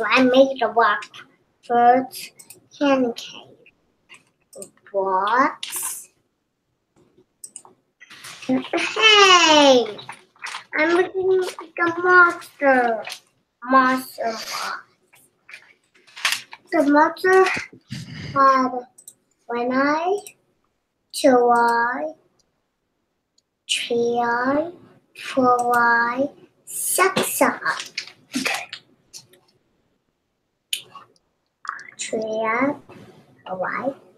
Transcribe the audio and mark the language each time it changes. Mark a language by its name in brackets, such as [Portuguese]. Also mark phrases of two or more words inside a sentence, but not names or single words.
[English] I'm making a rock. First, candy cave. Box. Hey! I'm looking like a monster. Monster box. The monster had 1 eye, 2 eye, 3 eye, 4 eye, 6 eye. Okay. 3 eye, 4 eye.